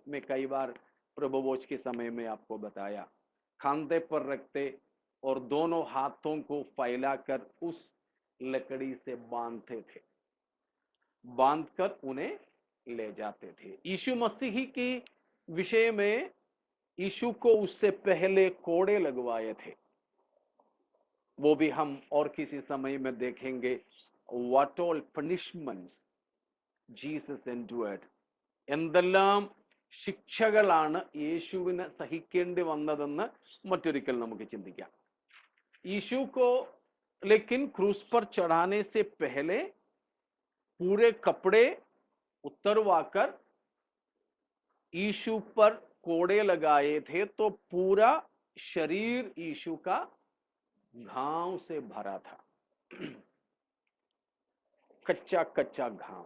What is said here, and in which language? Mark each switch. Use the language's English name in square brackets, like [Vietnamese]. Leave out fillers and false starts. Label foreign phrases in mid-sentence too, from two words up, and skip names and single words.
[Hindi] मैं कई बार प्रभु भोज के समय में आपको बताया, खांधे पर रखते और दोनों हाथों को फैलाकर उस लकड़ी से बांधते थे, बांधकर उन्हें ले जाते थे। यीशु मसीह के विषय में यीशु को उससे पहले कोड़े लगवाए थे, वो भी हम और किसी समय में देखेंगे। [English] what all punishments Jesus endured, [Malayalam] എന്തെല്ലാം ശിക്ഷകളാണ് യേശുവിന് സഹിക്കേണ്ടി വന്നതെന്ന് മറ്റൊരിക്കൽ നമുക്ക് ചിന്തിക്കാം। [Hindi] यीशु को लेकिन क्रूस पर चढ़ाने से पहले पूरे कपड़े उतरवाकर यीशु पर कोड़े लगाए थे, तो पूरा शरीर यीशु का घाव से भरा था, कच्चा कच्चा घाव।